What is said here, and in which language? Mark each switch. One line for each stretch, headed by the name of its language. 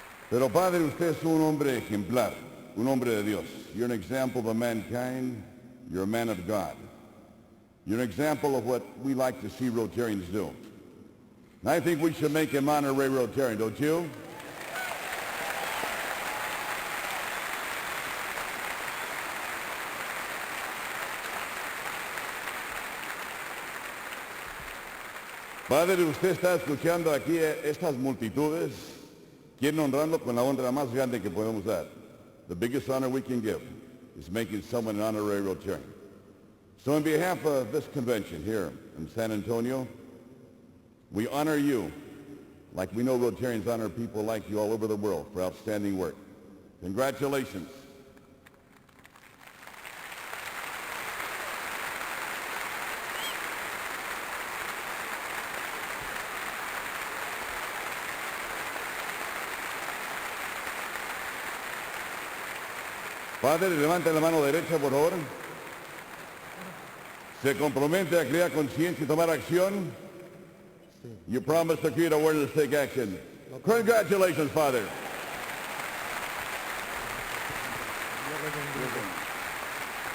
Spanish: Pero Padre, usted es un hombre ejemplar, un hombre de Dios.
English: You're an example of mankind. You're a man of God. You're an example of what we like to see Rotarians do. And I think we should make him honorary Rotarian, don't you?
Spanish: Padre, usted está escuchando aquí estas multitudes. Quieren honrarlo con la honra más grande que podemos dar.
English: The biggest honor we can give is making someone an honorary Rotarian. So on behalf of this convention here in San Antonio, we honor you like we know Rotarians honor people like you all over the world for outstanding work. Congratulations.
Spanish: Padre, levante la mano derecha, por favor. ¿Se compromete a crear conciencia y tomar acción?
English: You promise to create awareness, take action. Congratulations, Father.